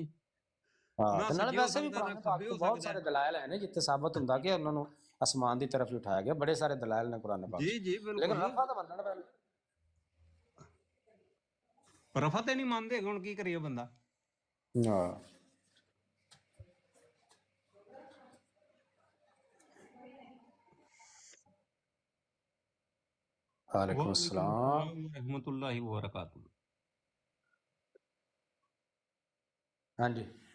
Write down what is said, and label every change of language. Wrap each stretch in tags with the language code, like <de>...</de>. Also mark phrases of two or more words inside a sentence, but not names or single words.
<pa>ਹਾਂ, ਨਾਲ ਵੈਸੇ ਵੀ ਕੁਰਾਨ ਪਾਕ ਵਿੱਚ ਬਹੁਤ ਸਾਰੇ ਦਲਾਇਲ ਹੈ ਜਿੱਥੇ ਸਾਬਤ ਹੁੰਦਾ ਕਿ ਉਹਨਾਂ ਨੂੰ ਅਸਮਾਨ ਦੀ ਤਰਫ ਹੀ ਉਠਾਇਆ ਗਿਆ। ਬੜੇ ਸਾਰੇ ਦਲਾਇਲ ਨੇ ਕੁਰਾਨ ਪਾਕ। ਜੀ ਬਿਲਕੁਲ। ਲੇਕਿਨ ਰਫਾ ਤਾਂ ਮੰਨਣਾ ਪਹਿਲੇ। ਰਫਾ ਤੇ ਨਹੀਂ ਮੰਨਦੇ, ਹੁਣ ਕੀ ਕਰੀਏ ਬੰਦਾ।</pa> <ar>ਹਾਂ وعليكم السلام رحمة الله وبركاته.</ar> <pa>हाँ जी,</pa>